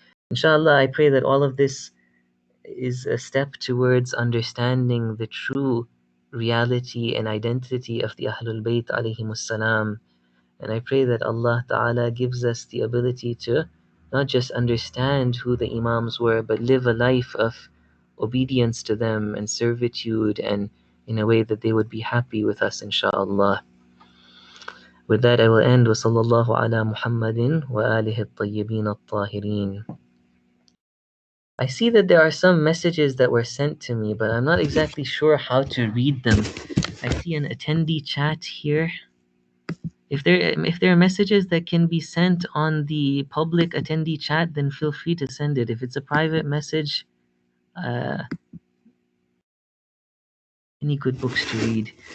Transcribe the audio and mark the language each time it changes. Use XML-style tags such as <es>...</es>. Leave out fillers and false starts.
<en>Inshallah, I pray that all of this is a step towards understanding the true reality and identity of the Ahlul Bayt alayhimus salam. And I pray that Allah Ta'ala gives us the ability to not just understand who the Imams were, but live a life of obedience to them and servitude, and in a way that they would be happy with us, inshaAllah. With that, I will end.</en> <ar>وصلى الله على محمد وآله الطيبين الطاهرين.</ar> <en>I see that there are some messages that were sent to me, but I'm not exactly sure how to read them. I see an attendee chat here. If there are messages that can be sent on the public attendee chat, then feel free to send it. If it's a private message, any good books to read?</en>